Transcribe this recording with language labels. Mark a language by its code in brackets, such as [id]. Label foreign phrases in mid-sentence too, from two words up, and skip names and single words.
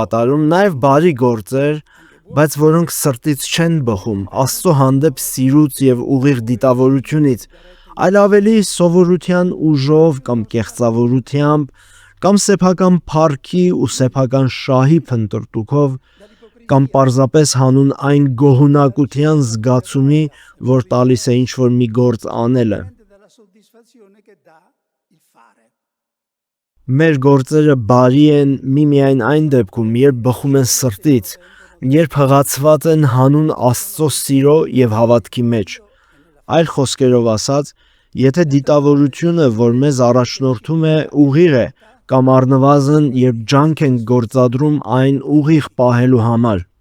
[hy] կատարում, նաև բարի գործեր, բայց որոնք սրտից չեն բխում Աստծո հանդեպ սիրուց եւ ուղիղ դիտավորությունից, այլ ավելի սովորության ուժով կամ կեղծավորությամբ, կամ սեփական փառքի ու սեփական շահի փնտրտուքով, կամ պարզապես հանուն այն գոհունակության զգացումի, որ տալիս է ինչ-որ մի գործ անելը։ [it] dalla soddisfazione che dà il fare. [hy] Մեր գործերը բարի են միմիայն այն դեպքում, երբ բխում են սրտից, երբ հղացված են հանուն Աստծո սիրո եւ հավատքի մեջ։ Այլ խոսքերով ասած, եթե դիտավորությունը, որ մեզ առաջնորդում է, ուղիղ է, կամ առնվազն, երբ ջանք ենք գործադրում այն ուղիղ պահելու համար։